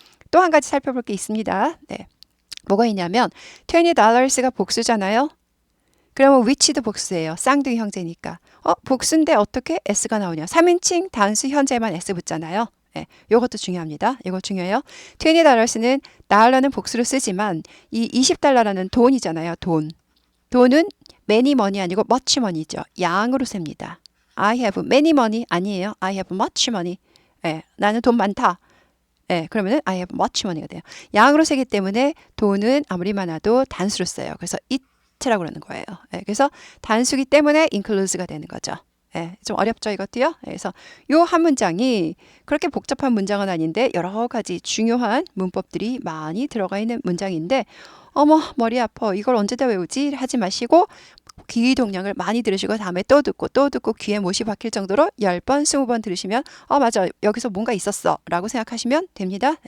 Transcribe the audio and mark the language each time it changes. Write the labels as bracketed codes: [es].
[ko] 또 한 가지 살펴볼 게 있습니다. 뭐가 있냐면 $20가 복수잖아요. 그러면 which도 복수예요. 쌍둥이 형제니까. 복수인데 어떻게 s가 나오냐. 3인칭 단수 현재만 s 붙잖아요. 이것도 중요합니다. 이거 중요해요. $20는 달러는 복수로 쓰지만 이 $20라는 돈이잖아요. 돈은 [en] many money [ko] 아니고 [en] much money [ko] 죠. 양으로 셉니다. [en] I have many money 아니에요. I have much money. [ko] 나는 돈 많다. [en] 그러면은 I have much money 가 돼요. [ko] 양으로 세기 때문에 돈은 아무리 많아도 단수로 써요. 그래서 it라고 그러는 거예요. 그래서 단수기 때문에 includes가 되는 거죠. 좀 어렵죠, 이것도요. 그래서 요 한 문장이 그렇게 복잡한 문장은 아닌데 여러 가지 중요한 문법들이 많이 들어가 있는 문장인데 어머 머리 아파 이걸 언제 다 외우지 하지 마시고 귀 동량을 많이 들으시고 다음에 또 듣고 귀에 못이 박힐 정도로 10번, 20번 들으시면 맞아 여기서 뭔가 있었어 라고 생각하시면 됩니다.